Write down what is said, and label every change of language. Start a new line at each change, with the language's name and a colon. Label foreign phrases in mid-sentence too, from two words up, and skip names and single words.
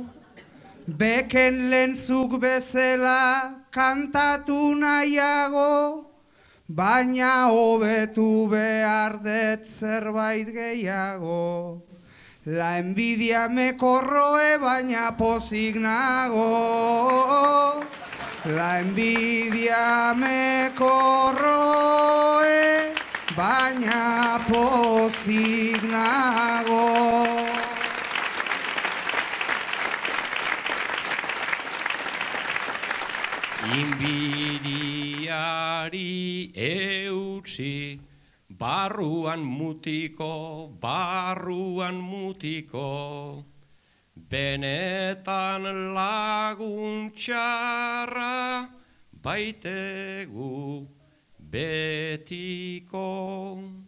Basque: Beken lentzuk bezala kantatu nahiago, baina hobetu behar dut zerbait gehiago.
Spanish: La envidia me corroe,
Basque: baina pozik nago.
Spanish: La envidia me corroe,
Basque: baina pozik nago. Inbidiari eutsi, barruan mutiko, benetan laguntxarra baitegu betiko.